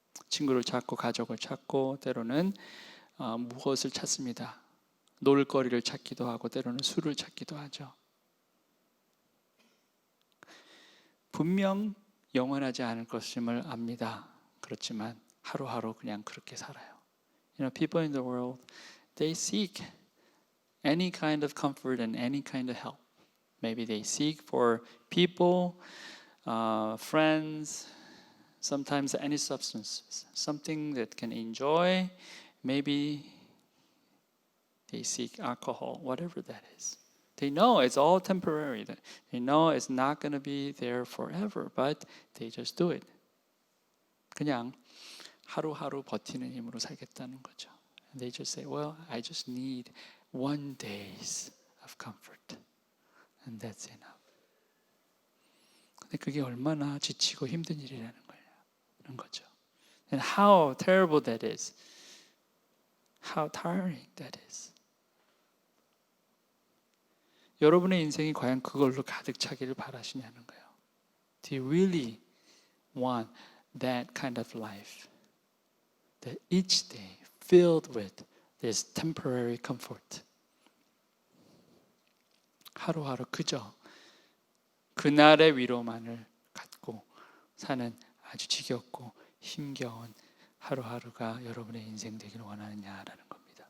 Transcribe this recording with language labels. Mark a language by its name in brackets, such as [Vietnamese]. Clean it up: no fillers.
[Korean] 친구를 찾고 가족을 찾고 때로는 무엇을 찾습니다. 놀거리를 찾기도 하고 때로는 술을 찾기도 하죠. 분명 영원하지 않을 것임을 압니다. 그렇지만 하루하루 그냥 그렇게 살아요. [English] You know, people in the world, they seek any kind of comfort and any kind of help. Maybe they seek for people, friends, sometimes any substances, something that can enjoy. Maybe they seek alcohol, whatever that is. They know it's all temporary. They know it's not going to be there forever, but they just do it. [Korean] 그냥 하루하루 버티는 힘으로 살겠다는 거죠. [English] And they just say, well, I just need 1 days of comfort. And that's enough. [Korean] 근데 그게 얼마나 지치고 힘든 일이라는 거죠. [English] And how terrible that is. How tiring that is. [Korean] 여러분의 인생이 과연 그걸로 가득 차기를 바라시냐는 거예요. [English] Do you really want that kind of life? That each day filled with this temporary comfort. [Korean] 하루하루 그저 그날의 위로만을 갖고 사는 아주 지겹고 힘겨운 하루하루가 여러분의 인생 되기를 원하느냐라는 겁니다.